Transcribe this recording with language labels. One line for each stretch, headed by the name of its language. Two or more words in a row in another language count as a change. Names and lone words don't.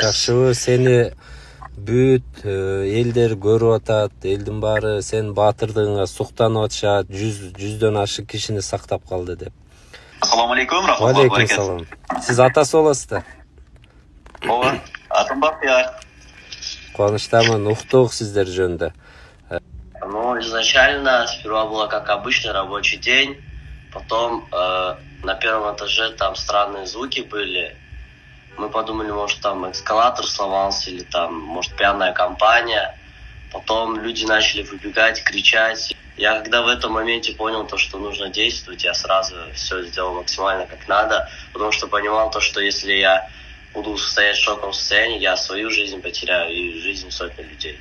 Kyrgyz: Жакшыбы, сени бүт элдер көрүп атат, элдин баары сен баатырдыгыңа суктанып атышат, жүздөн ашык кишини сактап калды деп.
Arabic: السلام عليكم، رحمة الله Алейкум barakatuh.
Kyrgyz: салам. Сиз атасы болосуз да? Ооба, атым Бактияр. Кубанычтамын, уктук сиздер жөнүндө.
Russian: Ну, изначально сперва было как обычный рабочий день, потом на первом этаже там странные звуки были. Мы подумали, может там эскалатор сломался или там, может, пьяная компания. Потом люди начали выбегать, кричать. Я когда в этом моменте понял то, что нужно действовать, я сразу все сделал максимально как надо, потому что понимал то, что если я буду стоять в шоковом состоянии, я свою жизнь потеряю и жизнь сотни людей.